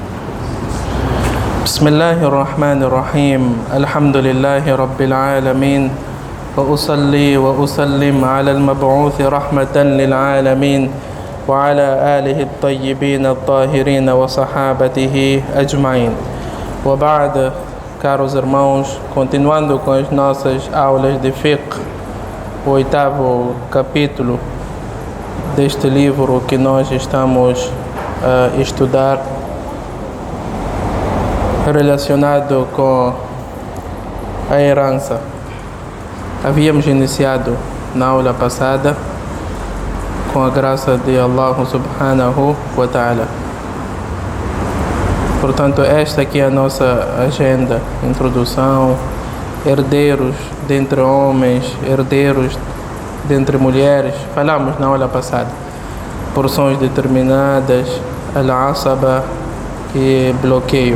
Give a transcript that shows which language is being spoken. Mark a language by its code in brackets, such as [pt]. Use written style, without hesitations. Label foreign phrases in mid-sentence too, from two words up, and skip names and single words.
[ar] بسم الله الرحمن الرحيم. الحمد لله رب العالمين، وأصلي وأسلم على المبعوث رحمة للعالمين وعلى آله الطيبين الطاهرين وصحابته أجمعين. وبعد, [pt] caros irmãos, continuando com as nossas aulas de fiqh, o oitavo capítulo deste livro que nós estamos a estudar, relacionado com a herança. Havíamos iniciado na aula passada com a graça de Allah [ar] سبحانه وتعالى. [pt] Portanto, esta aqui é a nossa agenda, introdução, herdeiros dentre homens, herdeiros dentre mulheres. Falamos na aula passada, porções determinadas, al-asaba e bloqueio.